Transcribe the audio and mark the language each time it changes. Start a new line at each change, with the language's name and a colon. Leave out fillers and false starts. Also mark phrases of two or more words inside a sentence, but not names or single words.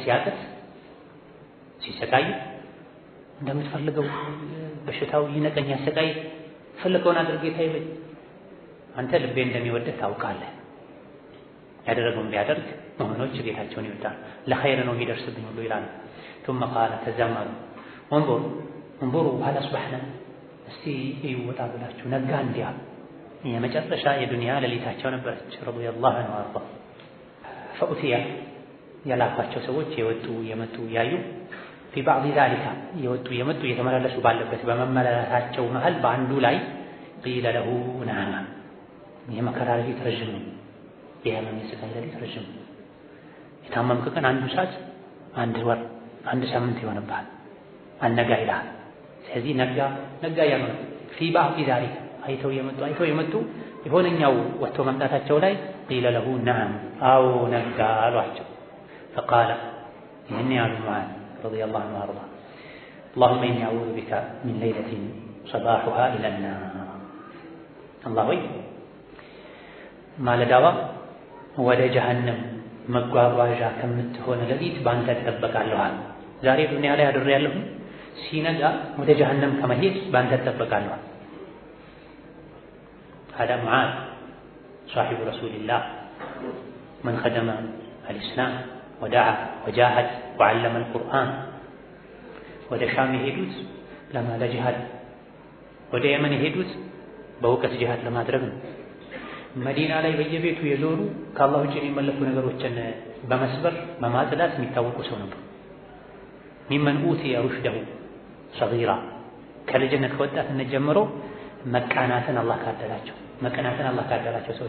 Amharic: ሲያቅት ሲሰቃይ እንደምትፈልገው በሽታው ይነቀኝ ያሰቃይ ፈለከውን አድርጌ ታይበኝ አንተ ልቤ እንደሚወድህ ታውቃለህ። ያደረገውን ቢያደርግ ሙእሚኖች ጌታቸውን ይወዳሉ፣ ለኸይር ነው የሚደርስብኝ ሁሉ ይላሉ።
Arabic: ثم قال
Amharic: ከዛም አሉ
Arabic: انظروا هل أصبحنا
Amharic: እስቲ ይወጣ ብላችሁ ነጋ እንዲያ የመጨረሻ የዱንያ ሌሊታቸው ነበረች
Arabic: رضي الله عنه وأرضاه።
Amharic: ፈኡቲያ ያላኳቸው ሰዎች የወጡ የመጡ ያዩ
Arabic: في بعض ذلك
Amharic: የወጡ የመጡ የተመላለሱ ባለበት በመመላለሳቸው መሃል በአንዱ ላይ
Arabic: قيل له نعم
Amharic: የመከራ ሌሊት ረጅም ነው፣ የህመም የስቃይ ሌሊት ረጅም ነው። የታመምክ ቀን አንዱ ሰዓት አንድ ወር አንድ ሳምንት ይሆንብሃል፣ አነጋ ይልሃል። ስለዚህ ነጋ ያሉ ነው።
Arabic: في بعض ذلك
Amharic: አይተው የመጡ የሆነኛው ወጥቶ መምጣታቸው ላይ
Arabic: قيل له نعم
Amharic: አው ነጋ አሏቸው። فقال ይህን ያሉ ሙዓዝ
Arabic: رضي الله عنه وارضاه اللهم إني أعوذ بك من ليلة صباحها إلى النار الله وي
Amharic: ማለዳዋ ወደ ጀሃነም መጓጓዣ ከምትሆን ሌሊት ባንተ እጠበቃለሁ። ዛሬ ዱንያ ላይ አድሬያለሁ፣ ሲነጋ ወደ ጀሃነም ከመሄድ ባንተ እጠበቃለሁ።
Arabic: هذا معاذ صاحب رسول الله من خدم الإسلام ودعا وجاهد وعلم القرآن
Amharic: ወደ ሻም የሄዱት ለጂሃድ፣ ወደ የመን የሄዱት በእውቀት ጂሃድ ለማድረግ ነው። መዲና ላይ በየቤቱ የዞሩ ከአላህ ውጭ የሚመለኩ ነገሮችን በመስበር በማጽዳት የሚታወቁ ሰው ነበር።
Arabic: من أوتي رشده صغيرا
Amharic: ከልጅነት ከወጣትነት ጀምሮ መቃናትን አላህ ካደላቸው ሰዎች